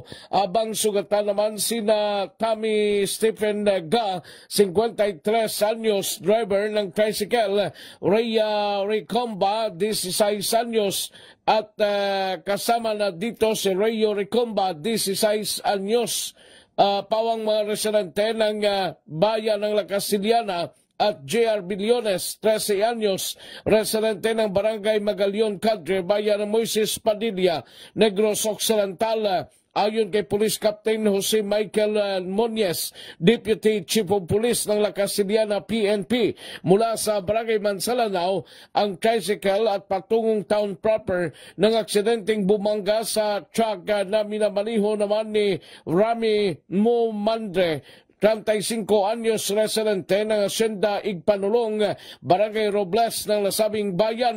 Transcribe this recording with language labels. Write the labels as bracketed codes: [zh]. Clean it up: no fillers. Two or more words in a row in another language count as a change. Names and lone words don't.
[tl] Abang sugatan naman sina Tommy Stephen Ga, 53 anyos, driver ng tricycle, Rhea Recomba, 16 anyos, at kasama na dito si Rayo Recomba, 16 anyos, pawang mga residente ng bayan ng La Casillana, at J.R. Billones, 13 anyos, residente ng Barangay Magalion Cadre, bayan ng Moises Padilla, Negros Occidental. Ayon kay Police Captain Jose Michael Monies, Deputy Chief of Police ng La Casillana PNP, mula sa Barangay Mansalanao, ang tricycle at patungong [en] town proper [tl] ng aksidenteng bumangga sa truck na minamaniho naman ni Rami Momandre, 35 anyos, residente ng Hacienda Igpanulong, Barangay Robles ng nasabing bayan.